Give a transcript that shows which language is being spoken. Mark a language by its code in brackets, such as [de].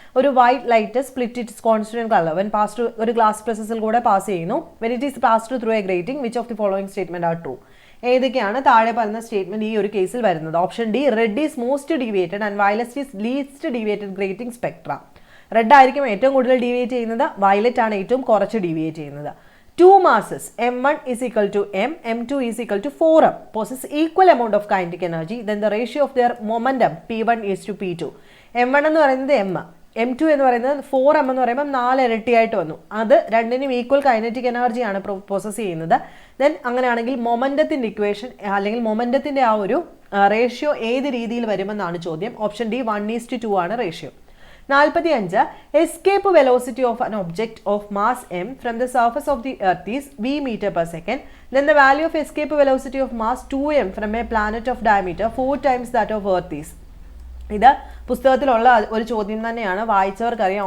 [en] ഒരു white light split its constituent colour when passed ഒരു glass പ്രിസസിൽ കൂടെ പാസ് ചെയ്യുന്നു. When it is passed through a grating which of the following statement are true? ഏതൊക്കെയാണ് താഴെ പറയുന്ന സ്റ്റേറ്റ്മെന്റ് ഈ ഒരു കേസിൽ വരുന്നത്? Option D red is most deviated and violet is least deviated grating spectra. [ml] Red ആയിരിക്കും ഏറ്റവും കൂടുതൽ ഡീവിയേറ്റ് ചെയ്യുന്നത്, വയലറ്റ് ആണ് ഏറ്റവും കുറച്ച് ഡീവിയേറ്റ് ചെയ്യുന്നത്. [en] 2 masses m1 is equal to m, m2 is equal to 4m possess equal amount of kinetic energy, then the ratio of their momentum p1 is to p2. [ml] m1 എന്ന് പറയുന്നത് m, m2 എന്ന് പറയുന്നത് 4m എന്ന് പറയുമ്പോൾ 4 ഇരട്ടിയായിട്ട് വന്നു. അത് രണ്ടിനും equal kinetic എനർജിയാണ് പ്രോസസ് ചെയ്യുന്നത്. ദെൻ അങ്ങനെയാണെങ്കിൽ മൊമെന്റത്തിന്റെ ഇക്വേഷൻ അല്ലെങ്കിൽ മൊമെന്റത്തിന്റെ ആ ഒരു റേഷ്യോ ഏത് രീതിയിൽ വരുമെന്നാണ് ചോദ്യം. ഓപ്ഷൻ ഡി 1:2 ആണ് ratio. [en] 45 escape velocity of an object of mass m from the surface of the earth is v meter per second, then the value of escape velocity of mass 2m from a planet of diameter 4 times that of earth is? [ml] ഇത് പുസ്തകത്തിലുള്ള ഒരു ചോദ്യം തന്നെയാണ്, വായിച്ചവർക്കറിയാം.